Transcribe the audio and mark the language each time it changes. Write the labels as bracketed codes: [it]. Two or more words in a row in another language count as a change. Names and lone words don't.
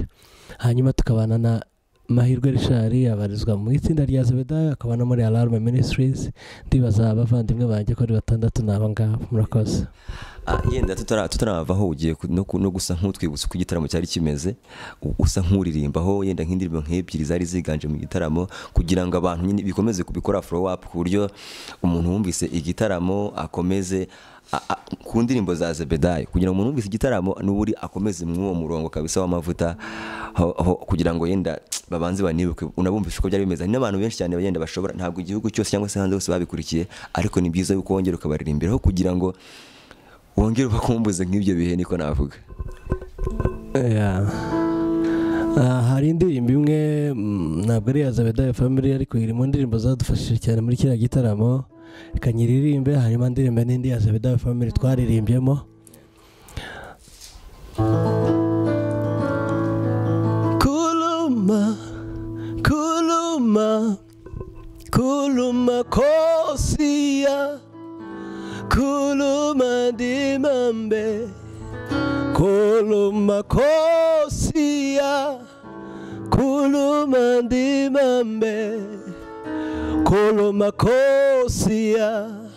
[rw] Hanyuma tukabana na Mahirwe Richard abarizwa mu itsinda rya Zebedayo, akaba no muri Alarm Ministries. Ndibaza abavandimwe banjye ko ari batandatu naba ngabo. Murakoze. Yenda tutaravaho ugiye no gusa nk'utwibutsa uko igitaramo cyari kimeze, usa nk'uririmbaho yenda nk'indirimbo nk'ebyiri zari ziganje mu gitaramo, kugira ngo abantu nyine bikomeze kubikora [en] follow up, [rw] ku buryo umuntu wumvise igitaramo akomeze ku ndirimbo za Zebedayo, kugira ngo umuntu wumvise igitaramo n'uburi akomeze mu murongo kabisa w'amavuta, kugira ngo yenda babanze banibuke unabumvishe uko byari bimeze. N'abantu benshi cyane bagenda bashobora, ntabwo igihugu cyose cyangwa se hanze hose babikurikiye, ariko ni byiza yuko wongera ukabaririmbiraho kugira ngo wongere ubakumbuze nk'ibyo bihe, niko navuga. Hari indirimbo imwe ntabwo ari ya Zebedayo family, ariko iri mu ndirimbo zadufashije cyane muri kiriya gitaramo, reka nyiririmbe. Hanyuma indirimbo n'indi ya Zebedayo family twaririmbyemo. Kuluma kuluma kuluma kosia, kuluma dimambe, kuluma kosia, kuluma dimambe, kuluma kosia,